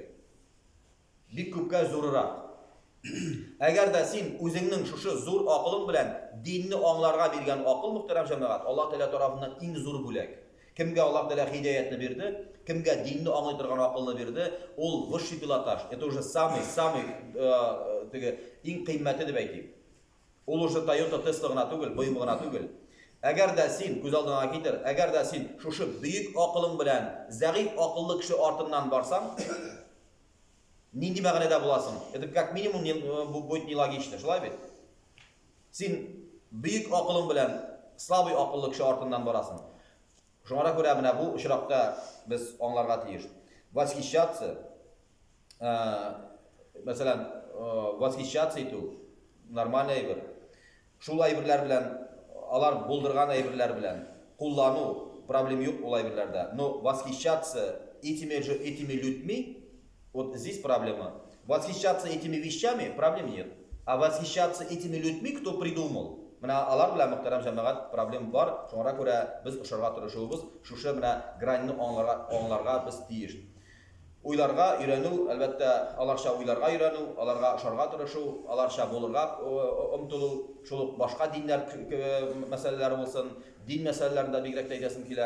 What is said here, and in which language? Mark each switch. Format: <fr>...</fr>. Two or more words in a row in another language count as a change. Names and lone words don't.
<tt>Бик күпкә зуррак. Әгәр дә син үзеңнең шушы зур акылың белән динне аңларга биргән акыл, мөхтәрәм җәмәгать, Аллаһ Тәала тарафыннан иң зур бүләк. Кемгә Аллаһ Тәала һидаятны бирде, кемгә динне аңлый торган акылны бирде, ул</tt> <ru>высший пилотаж. Это уже самый</ru> <tt>теге иң кыйммәте дип әйтим. Ул уже Toyota, Tesla гына түгел, BMW гына түгел. Әгәр дә син күз алдыңа китер, әгәр дә син шушы бөек акылың белән зәгыйфь акыллы кеше артыннан барсаң, нинди мәгънәдә буласың?</tt> <ru>Это как минимум бу будет нелогично,</ru> <tt>шулай бит? Син бөек акылың белән слабый акыллы кеше артыннан барасың. Шуңа күрә менә бу очракта без аңларга тиеш. Восхищаться, мәсәлән, восхищаться итү нормаль әйбер. Шул әйберләр белән, алар булдырган әйберләр белән куллану проблем юк ул әйберләрдә.</tt> <ru>Но восхищаться этими людьми, вот здесь проблема. Восхищаться этими вещами проблем нет. А восхищаться этими людьми, кто придумал,</ru> <tt>менә алар белән мөхтәрәм җәмәгать проблем бар. Шуңа күрә без ошарга тырышабыз, шушы менә граньны аңларга без тиеш. Уйларга өйрәнү, әлбәттә, аларча уйларга өйрәнү, аларга ошарга тырышу, аларча булырга омтылу, шул башка диннәр мәсьәләләре булсын, дин мәсьәләләрендә бигрәк әйтәсем килә.</tt>